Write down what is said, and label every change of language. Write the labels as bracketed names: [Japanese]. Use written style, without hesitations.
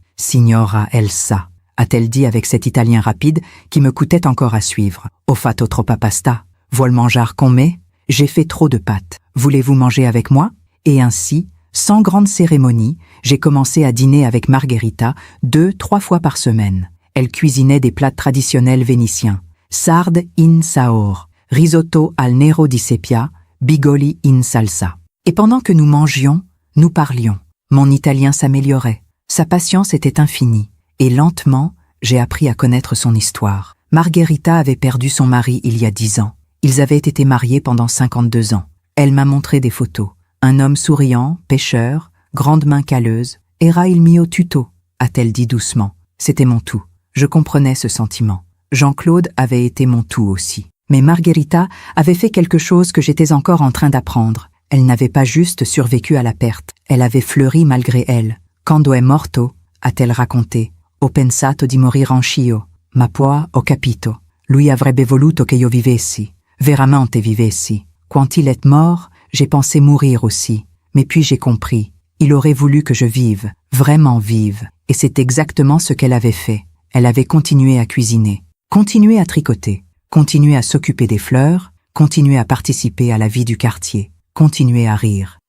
[French] « Signora Elsa », a-t-elle dit avec cet italien rapide qui me coûtait encore à suivre. [Italian] « Ho fatto troppa pasta. Vuol mangiar con me? [French] J'ai fait trop de pâtes. Voulez-vous manger avec moi ?» Et ainsi, sans grande cérémonie, j'ai commencé à dîner avec Margherita 2-3 fois par semaine. Elle cuisinait des plats traditionnels vénitiens. [Italian] Sarde in saor, risotto al nero di seppia, bigoli in salsa. [French] Et pendant que nous mangions, nous parlions. Mon italien s'améliorait. Sa patience était infinie. Et lentement, j'ai appris à connaître son histoire. Margherita avait perdu son mari il y a 10 ans. Ils avaient été mariés pendant 52 ans. Elle m'a montré des photos. Un homme souriant, pêcheur, grande main calleuse. « [Italian] Era il mio tutto [French] », a-t-elle dit doucement. C'était mon tout. Je comprenais ce sentiment. Jean-Claude avait été mon tout aussi. Mais Margherita avait fait quelque chose que j'étais encore en train d'apprendre. Elle n'avait pas juste survécu à la perte. Elle avait fleuri malgré elle. [Italian] « Quando è morto », [French] a-t-elle raconté. [Italian] Ho pensato di morir anch'io, ma poi ho capito. Lui avrebbe voluto che io vivessi, veramente vivessi. [French] Quand il est mort, j'ai pensé mourir aussi. Mais puis j'ai compris, il aurait voulu que je vive, vraiment vive. Et c'est exactement ce qu'elle avait fait. Elle avait continué à cuisiner, continué à tricoter, continué à s'occuper des fleurs, continué à participer à la vie du quartier, continué à rire.